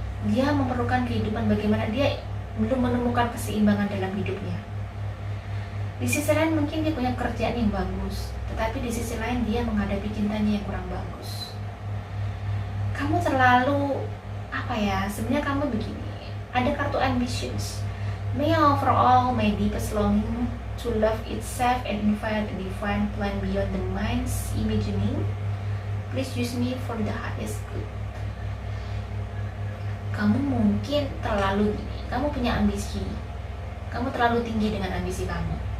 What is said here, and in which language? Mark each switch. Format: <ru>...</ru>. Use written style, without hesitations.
<id>Dia memerlukan kehidupan, bagaimana dia belum menemukan keseimbangan dalam hidupnya. Di sisi lain mungkin dia punya kerjaan yang bagus, tetapi di sisi lain dia menghadapi cintanya yang kurang bagus. Kamu terlalu sebenarnya kamu begini, ada kartu ambitions.</id> <en>May overall, my deepest longing to love itself and invite a divine plan beyond the mind's imagining. Please use me for the highest good.</en> <id>Kamu mungkin terlalu gini, kamu punya ambisi, kamu terlalu tinggi dengan ambisi kamu.</id>